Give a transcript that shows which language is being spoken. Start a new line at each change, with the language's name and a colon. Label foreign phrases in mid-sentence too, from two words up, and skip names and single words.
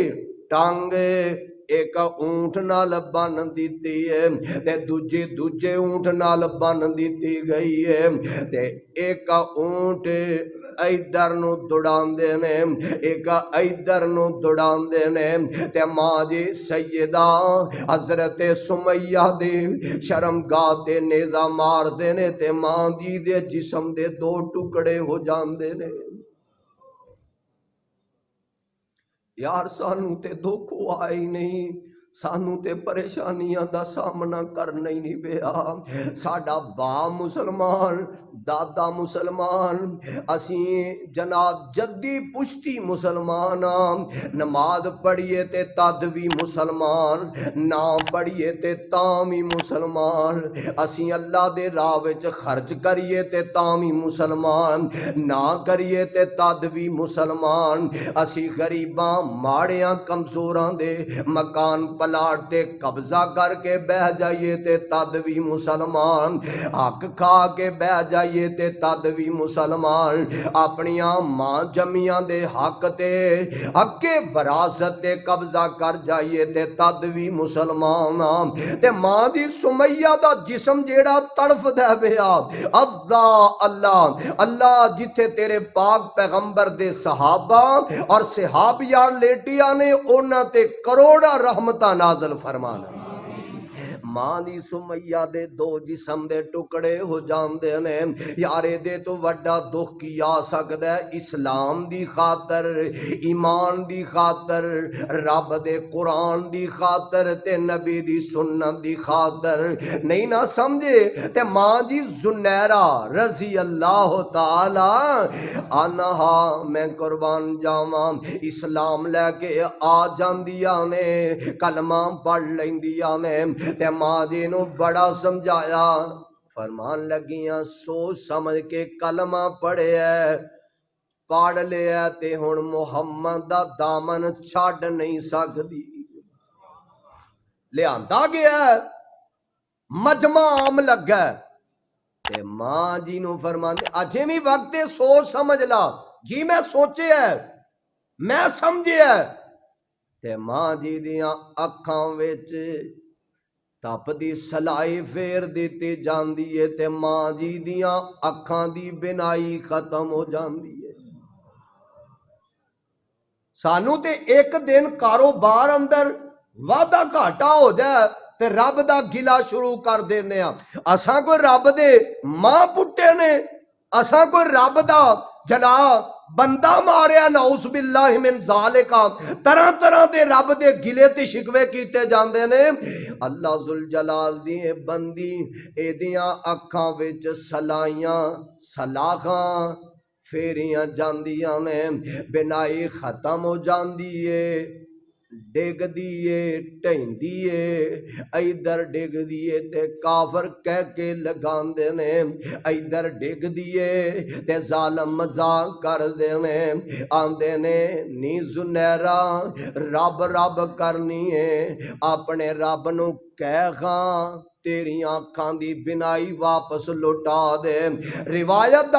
Punjabi: ٹنگ ایک اونٹ نال بن دتی ہے تے دوجے اونٹ نال بن دتی گئی ہے تے ایک اونٹ ادھر نوں دوڑاندے نے ایک ادھر نوں دوڑاندے نے تے ماں جی سیدہ حضرت سمیہ دے شرمگاہ تے نیزہ ماردے نے تے ماں جی دے جسم دے دو ٹکڑے ہو جاندے نے. یار سانوں تے دکھ آئے ہی نہیں سانوں تے پریشانیاں دا سامنا کرنا ہی نہیں پیا. ساڈا با مسلمان دادا مسلمان، اسی جناب جدی پشتی مسلمان، نماز پڑھیے تے تد بھی مسلمان، نہ پڑھیے تے تاں بھی مسلمان، اسی اللہ دے راہ وچ خرچ کریے تے تاں بھی مسلمان، نہ کریے تے تد بھی مسلمان، اسی غریباں ماڑیاں کمزوراں دے مکان پلاٹ تے قبضہ کر کے بہ جائیے تے تد بھی مسلمان، حق کھا کے بہ جائیے تے تد بھی مسلمان، اپنیاں ماں جمیاں دے حق تے حق وراثت تے قبضہ کر جائیے تے تد بھی مسلمان، تے ماں دی سمیہ دا جسم جیڑا تڑف دے بیا، اللہ اللہ اللہ جتھے تیرے پاک پیغمبر دے صحابہ اور صحابیہ لیٹیاں نے انہاں تے کروڑا رحمتہ نازل فرمانا۔ ماں دی سمیہ دے دو جسم دے ٹکڑے ہو جاندے نے، یارے دے تو وڈا دکھ کی آ سکدا ہے، اسلام دی خاطر، ایمان دی خاطر، رب دے قرآن دی خاطر تے نبی دی سنت دی خاطر نہیں نہ سمجھے تے ماں جی زنیرہ
Arabic: رضی اللہ تعالی عنہا
Punjabi: میں قربان جاواں اسلام لے کے آ جاندیاں نے، کلمہ پڑھ لیندیاں نے تے ماں جی نو بڑا سمجھایا، فرمان لگیاں سوچ سمجھ کے کلمہ پڑھے ہے، پڑھ لیا تے ہن محمد دا دامن چھڈ نہیں سکدی، لیا گیا مجمع عام لگا تے ماں جی نو فرمان دے اجے بھی وقت سوچ سمجھ لا، جی میں سوچے ہے میں سمجھے ہے، تے ماں جی دیاں اکھاں وچ تپ دی سلائی پھیر دیتی جاندی ہے تے ماں جی دیاں اکھاں دی بینائی ختم ہو جاندی ہے۔ سانو تے ایک دن کاروبار اندر وعدہ گھاٹا ہو جائے تے رب دا گلا شروع کر دینے ہاں، اساں کوئی رب دے ماں پٹے نے، اساں کوئی رب دا جناب بندہ ماریا،
Arabic: نعوذ باللہ من ذالکا،
Punjabi: طرح طرح دے رب دے گلے تے شکوے کیتے جاندے نے، اللہ ذوالجلال دی بندی ایدیاں اکھاں وچ سلائیاں سلاخاں پھیریاں جاندیاں نے، بینائی ختم ہو جاندی ہے، ڈگ دیئے ٹہن دیئے ایدر ڈگ دیئے تے کافر کہہ کے لگان دینے، ایدر ڈگ دیئے تے ظالم مزاق کر دینے، آن دینے نی زنیرہ رب رب کرنی ہے، اپنے رب نو کہہ خاں تیری آنکھاں دی بینائی واپس لوٹا دے، روایت